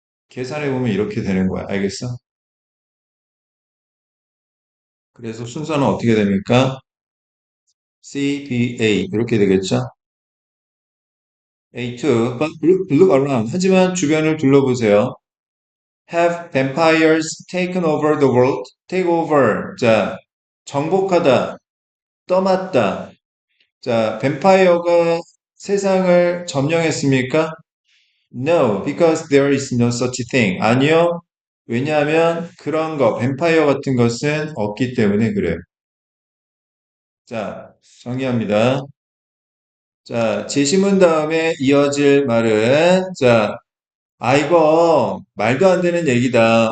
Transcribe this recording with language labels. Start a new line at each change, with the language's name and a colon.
Korean: 계산해보면 이렇게 되는 거야. 알겠어? 그래서 순서는 어떻게 됩니까?
English: C, B, A
Korean: 이렇게 되겠죠?
English: A2, but look around.
Korean: 하지만 주변을 둘러보세요.
English: Have vampires taken over the world? Take over.
Korean: 자, 정복하다, 떠맡다. 자, 뱀파이어가 세상을 점령했습니까?
English: No, because there is no such thing.
Korean: 아니요. 왜냐하면 그런 거, 뱀파이어 같은 것은 없기 때문에 그래요. 자, 정리합니다. 자, 제시문 다음에 이어질 말은, 자, 이거 말도 안 되는 얘기다.